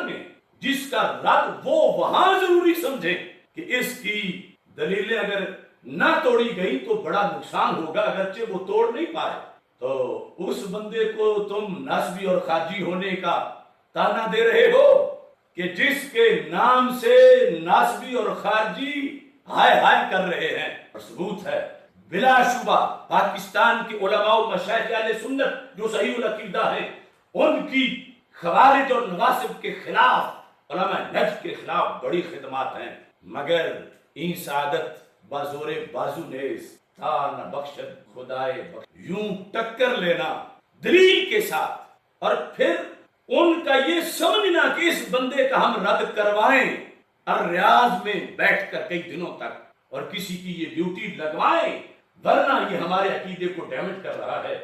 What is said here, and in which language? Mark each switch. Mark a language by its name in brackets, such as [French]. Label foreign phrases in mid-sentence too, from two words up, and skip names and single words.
[Urdu] میں جس کا رد وہ وہاں ضروری سمجھے کہ اس کی دلیلیں اگر نہ توڑی گئی تو بڑا نقصان ہوگا، اگرچہ وہ توڑ نہیں پائے، تو اس بندے کو تم نسبی اور خارجی ہونے کا تانا دے رہے ہو کہ جس کے نام سے نسبی اور خارجی ہائے ہائے کر رہے ہیں۔ اور ثبوت ہے بلا شبہ پاکستان کے علماء و مشائخ اہل سنت جو صحیح العقیدہ ہیں، ان کی خوارج اور نواسب کے خلاف، علماء نجد کے خلاف بڑی خدمات ہیں، مگر [Persian] این سعادت بازور بازو نیز تا نہ بخشد خدائے بخش، [Urdu] یوں ٹکر لینا دلیل کے ساتھ اور پھر ان کا یہ سمجھنا کہ اس بندے کا ہم رد کروائیں اور ریاض میں بیٹھ کر کئی دنوں تک اور کسی کی یہ ڈیوٹی لگوائیں، ورنہ یہ ہمارے عقیدے کو ڈیمیج کر رہا ہے۔